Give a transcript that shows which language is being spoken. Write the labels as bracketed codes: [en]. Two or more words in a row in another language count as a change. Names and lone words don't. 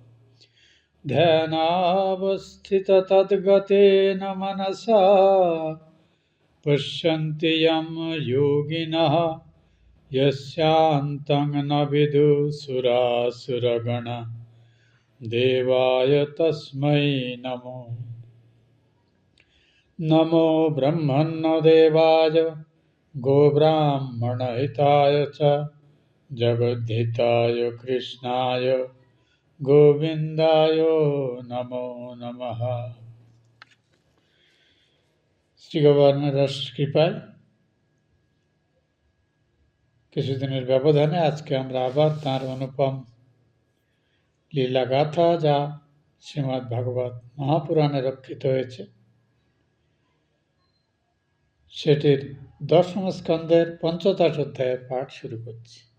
[sa] ध्यानावस्थिततद्गतेन मनसा पश्यन्ति यं योगिनः यस्यान्तं न विदुः देवाय तस्मै नमो। नमो ब्रह्मण्यदेवाय गोब्राह्मणहिताय च जगद्धिताय कृष्णाय गोविन्दाय नमो नमः। [bn] শ্রী গভর্নর কৃপায় কিছুদিনের ব্যবধানে আজকে আমরা আবার তাঁর অনুপম লীলাগাথা, যা শ্রীমদ্ ভাগবত মহাপুরাণে রক্ষিত হয়েছে, সেটির 10ম স্কন্ধের ৫৫ অধ্যায়ের পাঠ শুরু করছি।